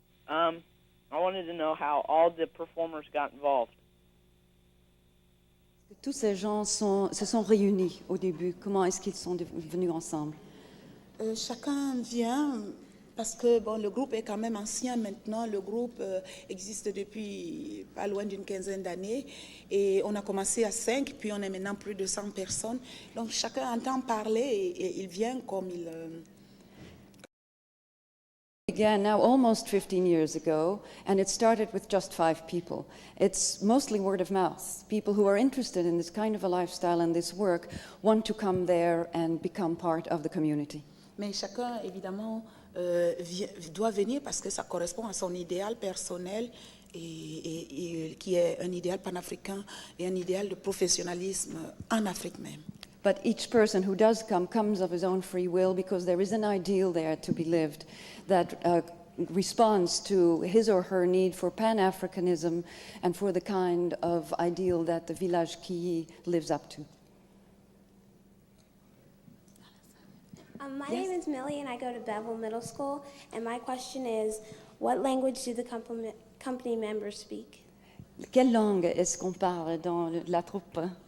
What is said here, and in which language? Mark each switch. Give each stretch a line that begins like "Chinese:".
English: I wanted to know how all the performers got involved.
French: Tous ces gens se sont réunis au début. Comment est-ce qu'ils sont venus ensemble? Chacun vient parce que le groupe est quand même ancien maintenant. Le groupe existe depuis pas loin d'une quinzaine d'années et on a commencé à 5, puis on est maintenant plus de 100 personnes. Donc chacun entend parler et il vient comme il...
English: Began now almost 15 years ago, and it started with just 5 people. It's mostly word of mouth. People who are interested in this kind of a lifestyle and this work want to come there and become part of the community.
French: Mais chacun, évidemment, doit venir parce que ça correspond à son idéal personnel et qui est un idéal panafricain et un idéal de professionnalisme en Afrique même.
English: But each person who does come comes of his own free will because there is an ideal there to be lived that responds to his or her need for Pan-Africanism and for the kind of ideal that the village Kiyi lives up to. My name is Millie and I go to Bevel Middle School, and my question is, what language do the company members speak?
French: Quelle langue est-ce qu'on parle dans la troupe?